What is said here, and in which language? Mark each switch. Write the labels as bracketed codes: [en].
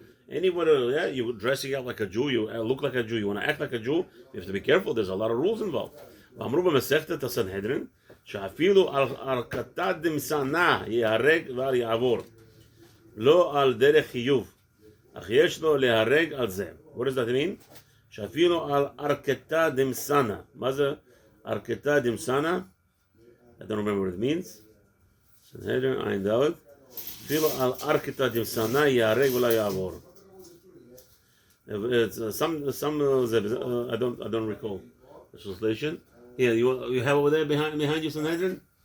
[en] Anyone, you're dressing out like a Jew, you look like a Jew, you want to act like a Jew, you have to be careful, there's a lot of rules involved. [he] ואמרו במסכת הסנהדרין, שאפילו על כתת דמסנה ייהרג ואל יעבור. לא על דרך חיוב, אך יש לו להרג על זה. [en] What does that mean? [he] שאפילו על ארקתא דמסנה. מה זה ארקתא דמסנה? [en] I don't remember what it means. [he] סנהדרין, עין ד'. אפילו על ארקתא דמסנה ייהרג ולא יעבור. [en] It's some I don't recall the translation. Yeah, you have over there behind you Sanhedrin?